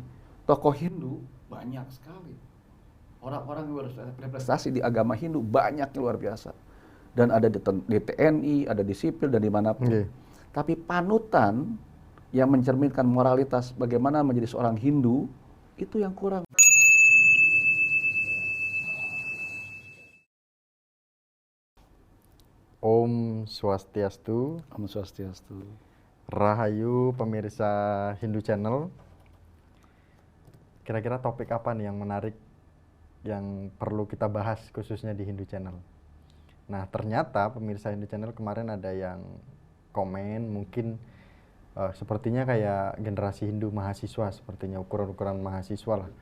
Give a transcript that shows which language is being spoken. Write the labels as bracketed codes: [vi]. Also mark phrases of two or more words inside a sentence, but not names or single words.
[id] Tokoh Hindu banyak sekali. Orang-orang yang berprestasi di agama Hindu banyak luar biasa. Dan ada di TNI, ada di sipil dan dimanapun. Tapi panutan yang mencerminkan moralitas bagaimana menjadi seorang Hindu, itu yang kurang. Om Swastiastu. Om Swastiastu. Rahayu pemirsa Hindu Channel. Kira-kira topik apa nih yang menarik yang perlu kita bahas khususnya di Hindu Channel? Nah, ternyata pemirsa Hindu Channel kemarin ada yang komen, mungkin sepertinya kayak generasi Hindu mahasiswa, sepertinya ukuran-ukuran mahasiswa lah.